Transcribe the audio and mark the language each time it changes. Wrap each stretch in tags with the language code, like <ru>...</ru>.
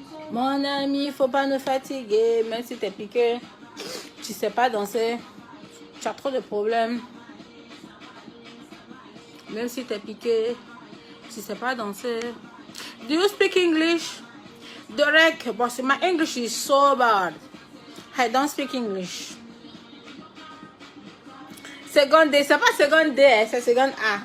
<fr>Mon ami, il ne faut pas nous fatiguer. Même si tu es piqué, tu ne sais pas danser. Tu as trop de problèmes. Même si tu es piqué, tu ne sais pas danser.</fr> <en>Do you speak English? Derek, but my English is so bad. I don't speak English.</en> <fr>Seconde D, c'est pas seconde D, c'est seconde A.</fr>